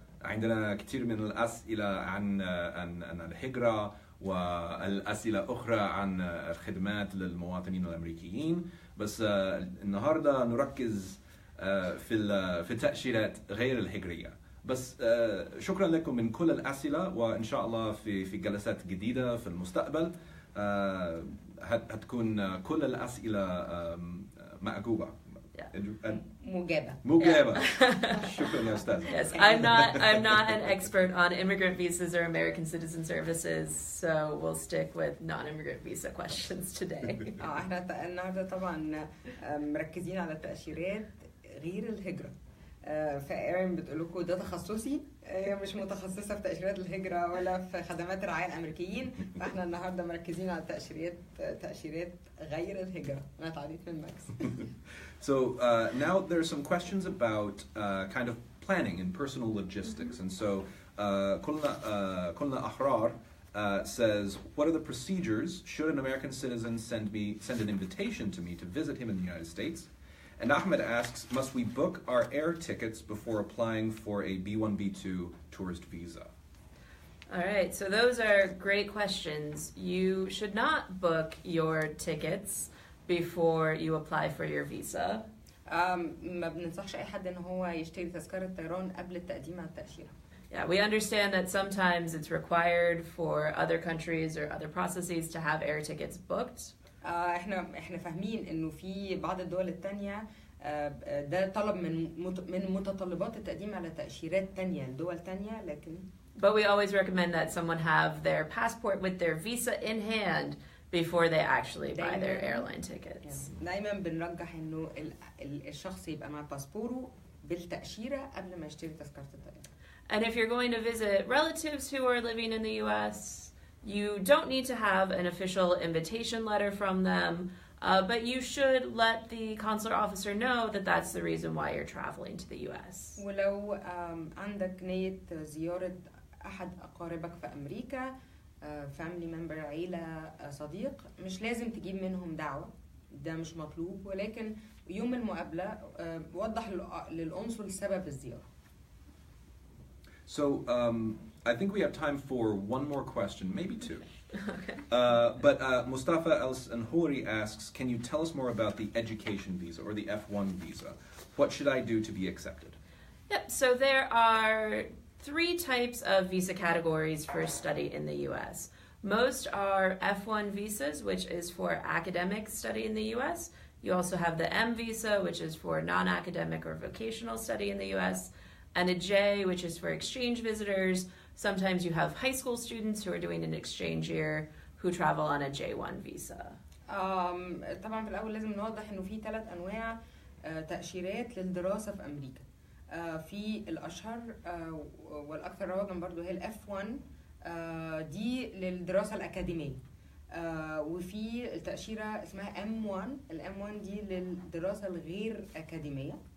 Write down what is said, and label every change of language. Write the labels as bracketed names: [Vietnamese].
[Arabic] عندنا كثير من الأسئلة عن الهجرة والأسئلة أخرى عن الخدمات للمواطنين الأمريكيين، بس النهاردة نركز في التأشيرات غير الهجرية. بس شكرا لكم من كل الأسئلة، وإن شاء الله في جلسات جديدة في المستقبل هتكون كل الأسئلة مأجوبة. مجابة. شكرا يا أستاذ. [English] Yes, I'm not an expert on immigrant visas or American citizen services, so we'll stick with non-immigrant visa questions today. [Arabic] احنا النهارده طبعا مركزين على التأشيرات غير الهجرة. فايرن بتقول لكم ده تخصصي، هي مش متخصصة في تأشيرات الهجرة ولا في خدمات الرعاية الأمريكيين، فاحنا النهارده مركزين على تأشيرات غير الهجرة. أنا تعليق من ماكس. [English] So now there's some questions about kind of planning and personal logistics. And so كلنا أحرار says, what are the procedures should an American citizen send an invitation to me to visit him in the United States? And Ahmed asks, must we book our air tickets before applying for a B1, B2 tourist visa? All right, so those are great questions. You should not book your tickets before you apply for your visa. [Arabic] ما بننصحش أي حد إن هو يشتري تذكرة طيران قبل التقديم على التأشيرة. [English] Yeah, we understand that sometimes it's required for other countries or other processes to have air tickets booked. [Arabic] احنا فاهمين انه في بعض الدول التانية ده طلب من متطلبات التقديم على تأشيرات تانية لدول تانية، لكن [English] But we always recommend that someone have their passport with their visa in hand before they actually buy their airline tickets. [Arabic] دايما بنرجح انه الشخص يبقى مع باسبوره بالتأشيرة قبل ما يشتري تذكرة الطيران. [English] And if you're going to visit relatives who are living in the U.S., you don't need to have an official invitation letter from them, but you should let the consular officer know that that's the reason why you're traveling to the U.S. [Arabic] ولو عندك نية زيارة أحد أقاربك في أمريكا، [English] family member، [Arabic] عيلة، صديق، مش لازم تجيب منهم دعوة، ده مش مطلوب، ولكن يوم المقابلة وضح للقنصل سبب الزيارة. [English] So I think we have time for one more question, maybe two. Okay. But Mustafa El-Sanhouri asks, can you tell us more about the education visa or the F1 visa? What should I do to be accepted? Yep, so there are 3 types of visa categories for study in the U.S. Most are F1 visas, which is for academic study in the U.S. You also have the M visa, which is for non-academic or vocational study in the U.S., and a J, which is for exchange visitors. Sometimes you have high school students who are doing an exchange year who travel on a J1 visa. [Arabic] طبعا في الأول لازم نوضح إنه في 3 أنواع تأشيرات للدراسة في أمريكا. في الأشهر والأكثر رواجا برضو هي الF1 دي للدراسة الأكاديمية. وفي التأشيرة اسمها M1. الM1 دي للدراسة الغير أكاديمية.